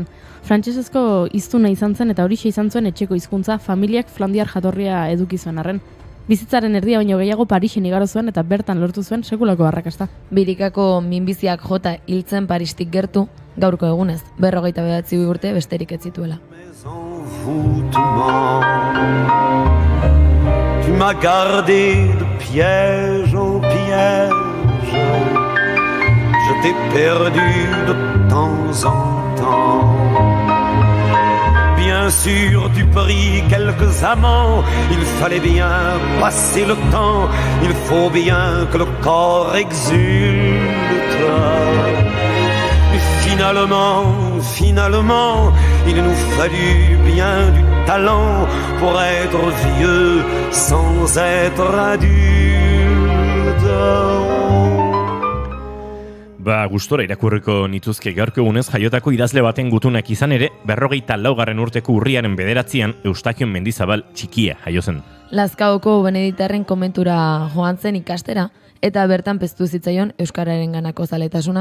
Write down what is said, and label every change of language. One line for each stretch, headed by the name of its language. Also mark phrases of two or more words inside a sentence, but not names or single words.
Basque: Frantsesezko hiztuna izan zen eta horixe izan zuen etxeko hizkuntza familiak flandiar jatorria eduki zuen arren. Bizitzaren erdia baino gehiago Parisen igaro zuen eta bertan lortu zuen sekulako arrakasta. Birikako minbiziak jota hiltzen Paristik gertu, gaurko egunez, 49 urte besterik ez zituela.
French: Tu m'as gardé de piège en piège. Je t'ai perdu de temps en temps. Bien sûr, tu pris quelques amants. Il fallait bien passer le temps. Il faut bien que le corps exulte. Mais finalement, il nous fallut bien du talent pour être vieux sans être adulte.
Basque: Gustora irakurriko nituzke gaurko egunez jaiotako idazle baten gutunak izan ere, 54. urteko urriaren 9 Eustakion Mendizabal txikia jaio zen. Lazkaoko Beneditarren komentura joan zen ikastera, eta bertan piztu zitzaion euskararen ganako zaletasuna.